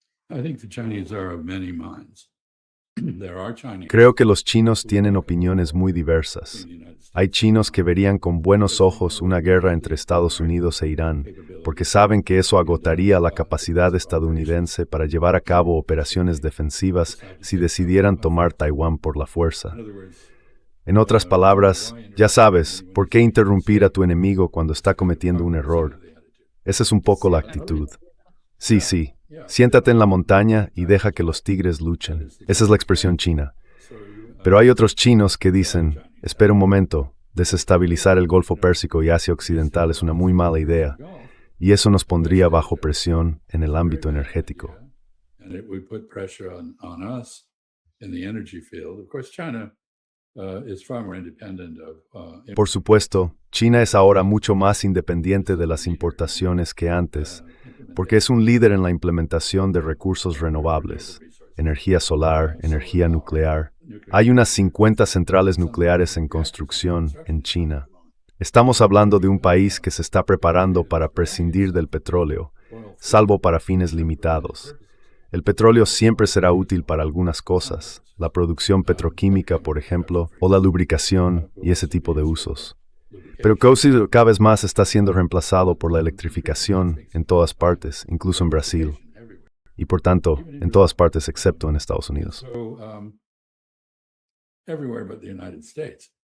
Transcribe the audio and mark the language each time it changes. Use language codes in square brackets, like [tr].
[en] I think the Chinese are of many minds. There are Chinese [es] Creo que los chinos tienen opiniones muy diversas. Hay chinos que verían con buenos ojos una guerra entre Estados Unidos e Irán, porque saben que eso agotaría la capacidad estadounidense para llevar a cabo operaciones defensivas si decidieran tomar Taiwán por la fuerza. En otras palabras, ya sabes, ¿por qué interrumpir a tu enemigo cuando está cometiendo un error? Esa es un poco la actitud. Sí, siéntate en la montaña y deja que los tigres luchen. Esa es la expresión china. Pero hay otros chinos que dicen, espera un momento, desestabilizar el Golfo Pérsico y Asia Occidental es una muy mala idea, y eso nos pondría bajo presión en el ámbito energético. [en] and it would put pressure on us in the energy field. Of course, China is far more independent of [es] Por supuesto, China es ahora mucho más independiente de las importaciones que antes, porque es un líder en la implementación de recursos renovables, energía solar, energía nuclear. Hay unas 50 centrales nucleares en construcción en China. Estamos hablando de un país que se está preparando para prescindir del petróleo, salvo para fines limitados. El petróleo siempre será útil para algunas cosas, la producción petroquímica, por ejemplo, o la lubricación y ese tipo de usos. Pero cada vez más está siendo reemplazado por la electrificación en todas partes, incluso en Brasil, y por tanto, en todas partes excepto en Estados Unidos. [en] so everywhere but the United States.